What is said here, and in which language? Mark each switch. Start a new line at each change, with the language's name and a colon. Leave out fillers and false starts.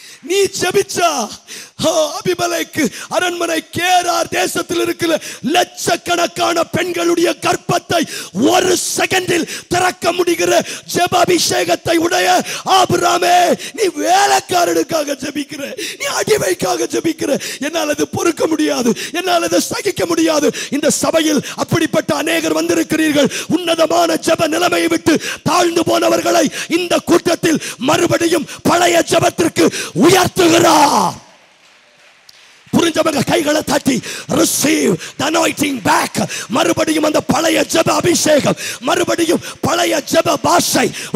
Tamil: நீ ஜெபிச்சா அபிமெலேக்கு அரண்மனை கேரார் தேசத்தில் இருக்கிற லட்சக்கணக்கான பெண்களுடைய கர்ப்பத்தை ஒரு செகண்டில் திறக்க முடிகிற ஜெப அபிஷேகத்தை உடைய ஆபிரகாமே, நீ வேலைக்காரனுக்காக ஜெபிக்கிற, நீ அடிமைக்காக ஜெபிக்கிற. என்னால் அது பொறுக்க முடியாது, என்னால் அதை சகிக்க முடியாது. இந்த சபையில் அப்படிப்பட்ட அநேகர் வந்திருக்கிறீர்கள். உன்னதமான ஜெப நிலைமையை விட்டு தாழ்ந்து போனவர்களை இந்த கூட்டத்தில் மறுபடியும் பழைய ஜெபத்திற்கு உயர்த்துகிறார். புரிஞ்சவங்க கைகளை தட்டி
English: receive the anointing back.
Tamil: மறுபடியும் அந்த பழைய ஜெப அபிஷேகம், மறுபடியும் பழைய ஜெப பாஷை.